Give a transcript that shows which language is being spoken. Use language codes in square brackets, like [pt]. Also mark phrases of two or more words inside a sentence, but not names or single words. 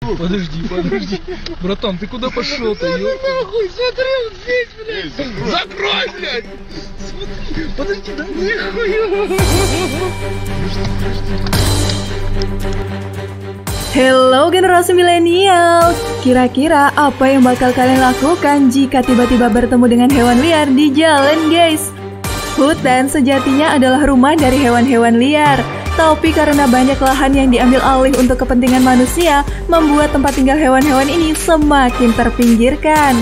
[ru] Подожди. Братан, ты куда пошел-то, ёпта? Нахуй, смотри, он здесь, блядь. Закрой, блядь. Смотри, подожди, да нихуя. [id] Hello generasi milenial. Kira-kira apa yang bakal kalian lakukan jika tiba-tiba bertemu dengan hewan liar di jalan, guys? Hutan sejatinya adalah rumah dari hewan-hewan liar. Tapi karena banyak lahan yang diambil alih untuk kepentingan manusia, membuat tempat tinggal hewan-hewan ini semakin terpinggirkan.